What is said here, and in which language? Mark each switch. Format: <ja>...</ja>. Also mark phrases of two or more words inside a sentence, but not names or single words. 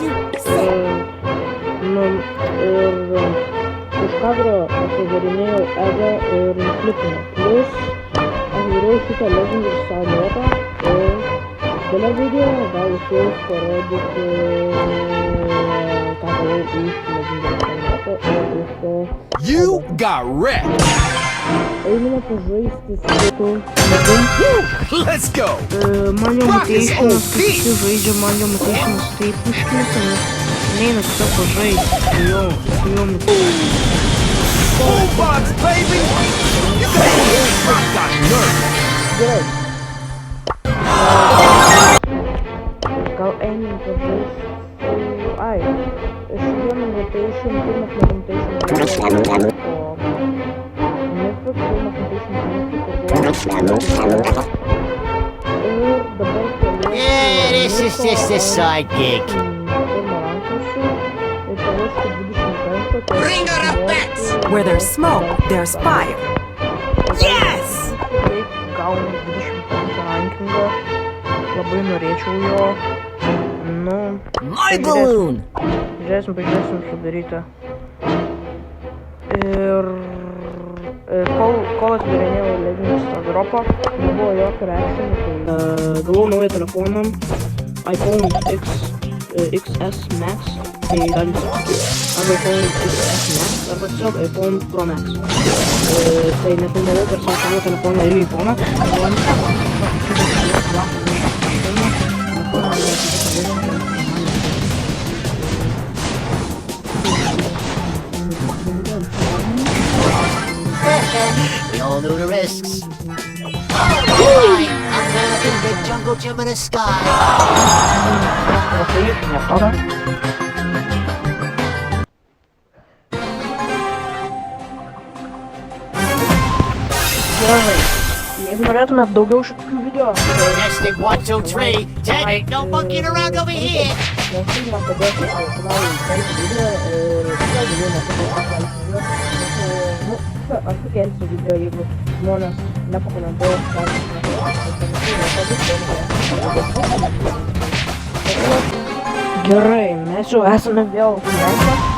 <lt>Ir už kadro atidarinėjau Ego ir nuklipinau. Plus dariau šitą legendų salotą ir gale video gal išėjus parodyti ką darau iš legendų salotą ir iš to</lt> <en>You got wrecked!</en> <lt>Einame pažaisti su žmogum.</lt> <en>Let's go!</en> <lt>Man jau mutationas, kai visi žaidžia, man jau mutationas taip užknisa, nes neina tiesiog pažaisti su jo mutationas.</lt> <en>Full box, baby! You got nerfed!</en> <lt>Gerai. Gal einam pažaisti su... Ai, iš vieno mutation, pirmas mutation</lt> <en>Yeah, this is just a side gig. Bring her up back! Where there's smoke, there's fire. Yes!</en> <lt>Gaunu 25 rankingą. Labai norėčiau jo. Nu...</lt> <en>My balloon!</en> <lt>Pažiūrėsim sudarytą. Ir... Kol atidarinėjau legendų stardropą, nebuvo jokio reakcijų, tai gavau naują telefoną iPhone XS Max, tai galit arba iPhone XS Max, arba tiesiog iPhone Pro Max. Tai nefilmavau per savo savo telefoną ir iPhone'ą,</lt> <en>We all know the risks. Hi, I'm having the jungle gym in the sky.</en> <lt>Jeigu norėtumėt daugiau šitų video,</lt> <en>Testing 1, 2, 3. Ted, ain't no monkeying around over here.</en> <lt>man padėti kanalui kelti video ir aš sukelsiu video, jeigu žmonės nepakomentuos, Gerai, mes jau esame vėl gyventi.</lt>